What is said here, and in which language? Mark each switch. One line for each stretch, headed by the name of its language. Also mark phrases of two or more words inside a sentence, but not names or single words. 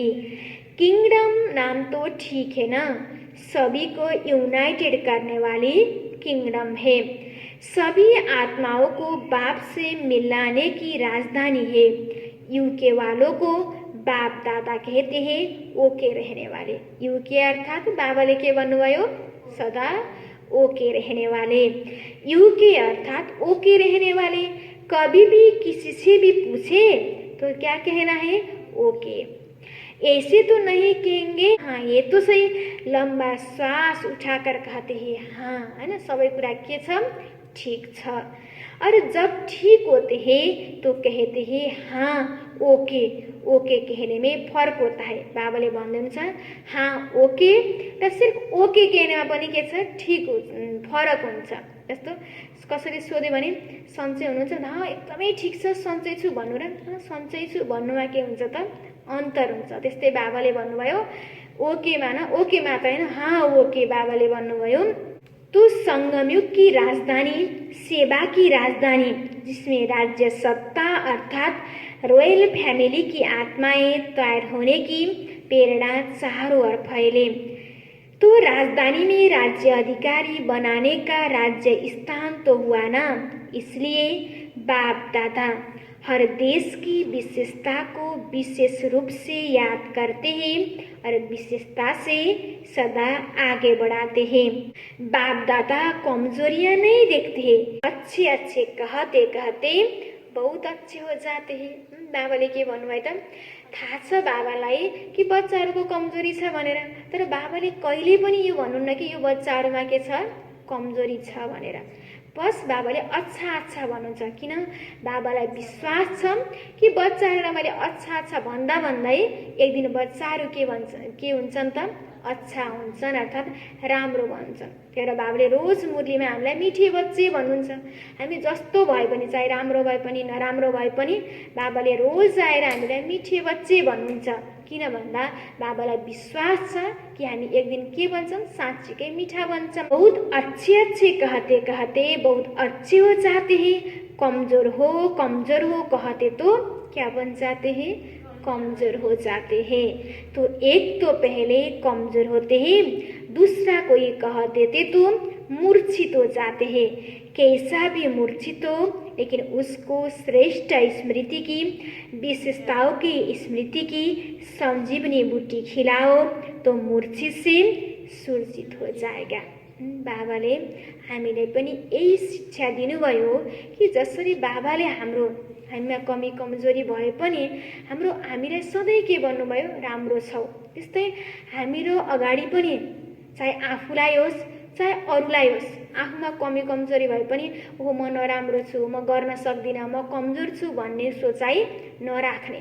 Hindi: किंगडम नाम तो ठीक है ना, सभी को यूनाइटेड करने वाली किंगडम है, सभी आत्माओं को बाप से मिलाने की राजधानी है। यूके वालों को बाप दादा कहते हैं, ओके रहने वाले।
Nepali: यूके अर्थात बाबाले के भन्नुभयो
Hindi: सदा ओके रहने वाले। यूके अर्थात ओके रहने वाले। कभी भी किसी से भी पूछे तो क्या कहना है? ओके। ऐसे तो नहीं कहेंगे हाँ ये तो सही, लंबा श्वास उठाकर कहते हैं हाँ, है ना,
Nepali: सबै कुरा के छ, ठीक छ।
Hindi: और जब ठीक होते हैं तो कहते हैं हाँ ओके। ओके कहने में फर्क होता है।
Nepali: बाबाले भन्दै हुनुहुन्छ
Hindi: हाँ ओके
Nepali: र
Hindi: सिर्फ ओके कहनेमा
Nepali: पनि के छ, ठीक फरक हुन्छ। जस्तो कसैले सोध्यो भने सन्चै हुनुहुन्छ, हाँ एकदमै ठिक छ सन्चै छु भन्नु र सन्चै छु भन्नुमा के हुन्छ त, अन्तर हुन्छ। त्यस्तै बाबाले भन्नुभयो ओकेमा न, ओके मात्र हैन,
Hindi: हाँ ओके
Nepali: बाबाले भन्नुभयो।
Hindi: तो संगमयुग की राजधानी सेवा की राजधानी, जिसमें राज्य सत्ता अर्थात
English: royal family
Hindi: की आत्माएं तैयार होने की प्रेरणा चारों ओर फैले। तो राजधानी में राज्य अधिकारी बनाने का राज्य स्थान तो हुआ ना, इसलिए बाप दादा हर देश की विशेषता को विशेष रूप से याद करते हैं और विशेषता से सदा आगे बढ़ाते हैं। बाप दादा कमजोरियां नहीं देखते हैं, अच्छे अच्छे कहते कहते बहुत अच्छे हो जाते हैं।
Nepali: बाबाले के भन्नुभयो त थाहा छ बाबालाई कि बच्चाहरूको कमजोरी छ भनेर, तर बाबाले कहिले पनि यो भन्नुहुन्न कि यो बच्चाहरूमा के छ, कमजोरी छ भनेर। बस बाबाले
Hindi: अच्छा अच्छा
Nepali: भन्नुहुन्छ, किन बाबालाई विश्वास छ कि बच्चाहरूलाई मैले
Hindi: अच्छा अच्छा
Nepali: भन्दा भन्दै एक दिन बच्चाहरू के हुन्छन् त, अच्छा हुन्छन्, अर्थात् राम्रो भन्छन्। त्यही भएर बाबाले रोज मुरलीमा हामीलाई
Hindi: मिठे बच्चे
Nepali: भन्नुहुन्छ। हामी जस्तो भए पनि, चाहे राम्रो भए पनि नराम्रो भए पनि, बाबाले रोज आएर हामीलाई
Hindi: मिठे बच्चे
Nepali: भन्नुहुन्छ। किन भन्दा बाबालाई विश्वास छ कि हामी एक दिन के बन्छौँ, साँच्चीकै मिठा बन्छौँ।
Hindi: बहुत अच्छे अच्छे कहते कहते बहुत अच्छे हो जाते हैं, कमजोर हो कहते तो क्या बन जाते हैं, कमजोर हो जाते हैं। तो एक तो पहले कमजोर होते हैं, दूसरा कोई कह देते तो मूर्छित हो जाते हैं। कैसा भी मूर्छित हो, लेकिन उसको श्रेष्ठ स्मृति की, विशेषताओं की स्मृति की संजीवनी बूटी खिलाओ तो मूर्छित से सुरक्षित हो जाएगा।
Nepali: बाबाले हामीले पनि यही शिक्षा दिनुभयो कि जसरी बाबाले हामीमा कमी कमजोरी भए पनि हामीलाई सधैँ के भन्नुभयो, राम्रो छौ। त्यस्तै हाम्रो अगाडि पनि चाहे आफूलाई होस् चाहे अरूलाई होस्, आफूमा कमी कमजोरी भए पनि ओहो म नराम्रो छु, म गर्न सक्दिनँ, म कमजोर छु भन्ने सोचाइ नराख्ने।